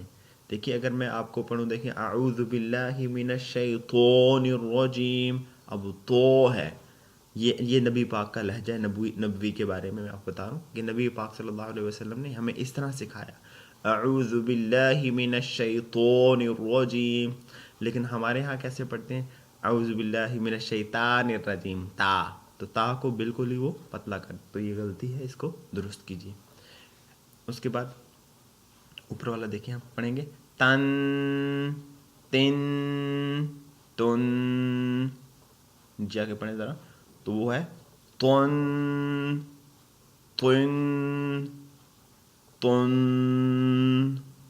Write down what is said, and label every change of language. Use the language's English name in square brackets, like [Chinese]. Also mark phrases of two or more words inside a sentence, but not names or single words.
[Urdu] دیکھیے اگر میں آپ کو پڑھوں، دیکھیں [Arabic] اعوذ باللہ من الشیطان الرجیم، [Urdu] اب تو ہے، یہ نبی پاک کا لہجہ ہے، نبوی کے بارے میں آپ بتا رہا ہوں کہ نبی پاک [Arabic] صلی اللہ علیہ وسلم [Urdu] نے ہمیں اس طرح سکھایا، [Arabic] اعوذ باللہ من الشیطان الرجیم، [Urdu] لیکن ہمارے ہاں کیسے پڑھتے ہیں، [Arabic] اعوذ باللہ من الشیطان الرجیم، [Urdu] تا، تو تا کو بالکل ہی وہ پتلا کر، تو یہ غلطی ہے، اس کو درست کیجیے۔ اس کے بعد اوپر والا دیکھیں، ہم پڑھیں گے تن، تن، تن، نیچے آ کے پڑھیں ذرا، تو وہ ہے تن، تن، تن،